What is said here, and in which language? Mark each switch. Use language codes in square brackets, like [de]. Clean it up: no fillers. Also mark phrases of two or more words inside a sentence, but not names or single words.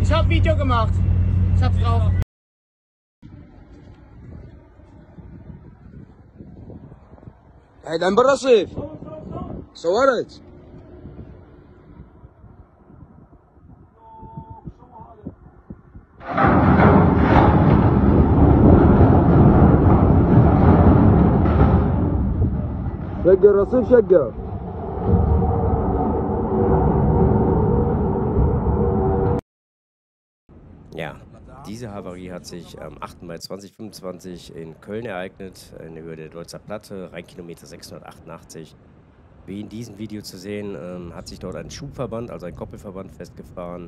[de] Video gemacht. Ich hab's drauf. [ar] هيدا برصيف صورت شق الرصيف شقه. [de] Ja, diese Havarie hat sich am 8. Mai 2025 in Köln ereignet, in der Höhe der Deutzer Platte, Rheinkilometer 688. Wie in diesem Video zu sehen, hat sich dort ein Schubverband, also ein Koppelverband, festgefahren.